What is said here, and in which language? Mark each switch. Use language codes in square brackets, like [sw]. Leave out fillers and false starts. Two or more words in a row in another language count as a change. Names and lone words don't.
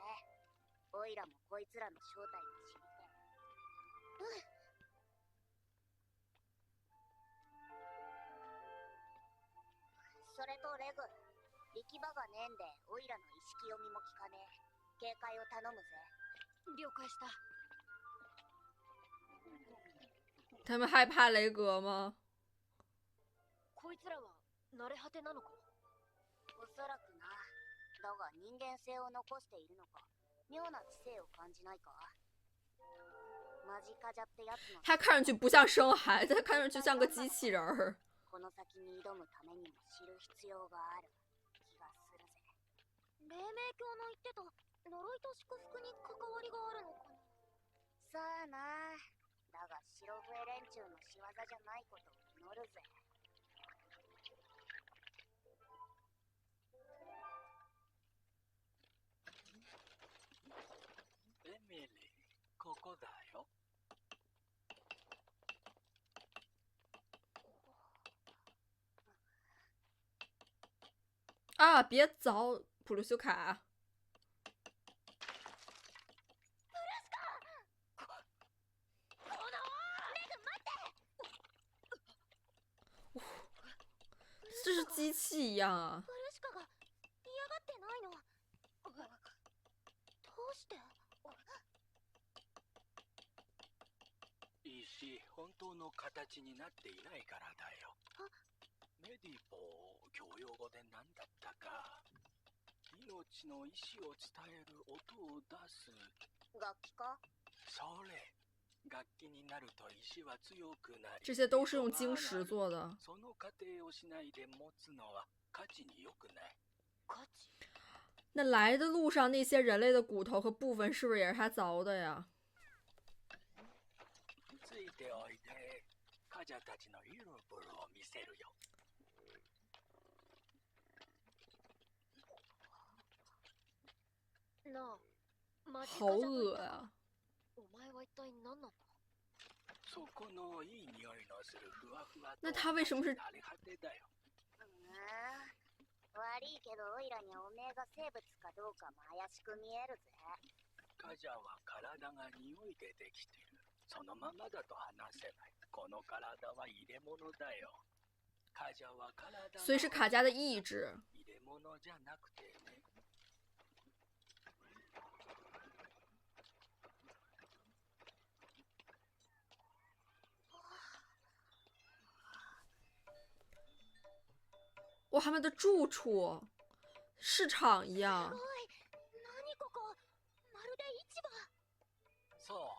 [ja] オイラもこいつらの正体を知りてえ。それとレグ、力場がねえんでオイラの意識読みも聞かねえ。警戒を頼むぜ。了解した。 [zh] 他们害怕雷格吗？ [ja] こいつらは慣れ果てなのか？おそらくな。だが人間性を残しているのか、妙な知性を感じないか？マジカジャってやつの。 [zh] 他看上去不像生孩子，他看上去像个机器人儿。 [ja] この先に挑むためにも知る必要がある気がするぜ。黎明教の言ってた呪いと祝福に関わりがあるのかな？さあな。だが白笛連中の仕業じゃないことを祈るぜ。エミリー、ここだよ。啊！ [zh] 别凿普鲁修卡。这是机器一样啊！ [ja] ブルシカが嫌がってないの？どうして？石、本当の形になっていないからだよ。メディポー、教養語で何だったか。命の意志を伝える音を出す。楽器か？それ。楽器になると石は強くなり、 [zh] 这些都是用晶石做的。 [ja] その過程をしないで持つのは価値に良くない。価値？ [zh] 那来的路上那些人类的骨头和部分，是不是也是他凿的呀？ [ja] ついておいで、カジャたちのイルブルを見せるよ。なあ、マジカ [zh] 好 [ja] ジャと言った [zh] 恶啊！ [ja] お前は一体何なんだ？そこのいい匂いのするふわふわと [zh] 那他为什么是 [ja] 慣れ果てだよ。悪いけどオイラにおめえが生物かどうかも怪しく見えるぜ。カジャは体が匂いでできてる。そのままだと話せない。この体は入れ物だよ。カジャは体が [zh] 所以是卡加的意志。 [ja] 入れ物じゃなくてね。 [zh] 哇，他们的住处市场一样。 [ja] 何ここ？まるで市場。そう。